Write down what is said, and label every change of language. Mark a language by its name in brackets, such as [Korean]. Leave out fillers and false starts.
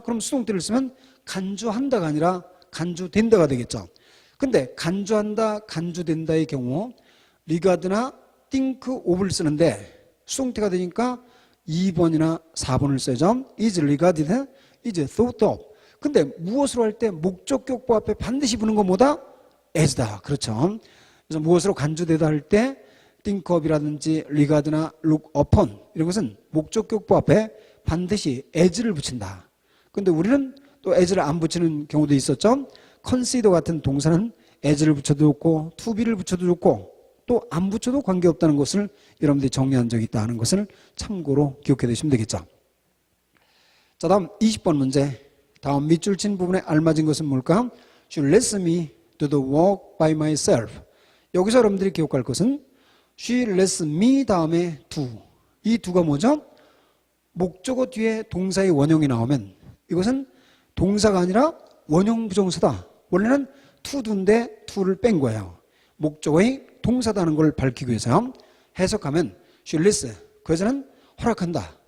[Korean] 그럼 수동태를 쓰면 간주한다가 아니라 간주된다가 되겠죠. 근데 간주한다, 간주된다의 경우 regard나 [English] think of [Korean] 를 쓰는데 수동태가 되니까 2번이나 4번을 써야죠. [English] is regarded, is thought of. [Korean] 근데 무엇으로 할 때 목적격보 앞에 반드시 붙는 건 뭐다? as다. 그렇죠. 그래서 무엇으로 간주되다 할 때 think of이라든지 regard나 [English] look upon [Korean] 이런 것은 목적격보 앞에 반드시 as를 붙인다. 근데 우리는 또 as를 안 붙이는 경우도 있었죠. consider 같은 동사는 as를 붙여도 좋고 [English] to be [Korean] 를 붙여도 좋고 또 안 붙여도 관계없다는 것을 여러분들이 정리한 적이 있다는 것을 참고로 기억해 두시면 되겠죠. 자, 다음 20번 문제. 다음 밑줄 친 부분에 알맞은 것은 뭘까? [English] She lets me do the work by myself. [Korean] 여기서 여러분들이 기억할 것은 [English] She lets me [Korean] 다음에 do. 이 do가 뭐죠? 목적어 뒤에 동사의 원형이 나오면 이것은 동사가 아니라 원형 부정사다. 원래는 to do인데 to를 뺀 거예요. 목적어의 동사다는 걸 밝히기 위해서 해석하면 [English] she lets, [Korean] 그 여자는 허락한다.